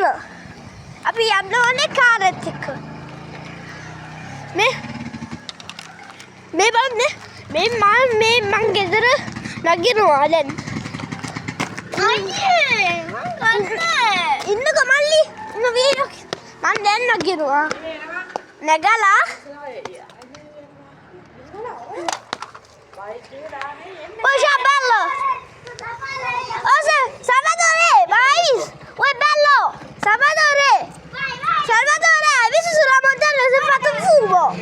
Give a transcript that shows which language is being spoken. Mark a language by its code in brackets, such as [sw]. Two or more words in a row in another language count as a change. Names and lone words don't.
[si] අපි යන්න ඕනේ කාරෙත් එක්ක. මේ බලන්න. මං ගෙදර නගිනවා දැන්. ඉන්නකෝ මල්ලි. මං දැන් නගිනවා. නැගලා [it] Poxa, bello! Salvatore, vai! Uè, bello! Salvatore! Salvatore, hai visto sulla montagna si è fatto un fumo?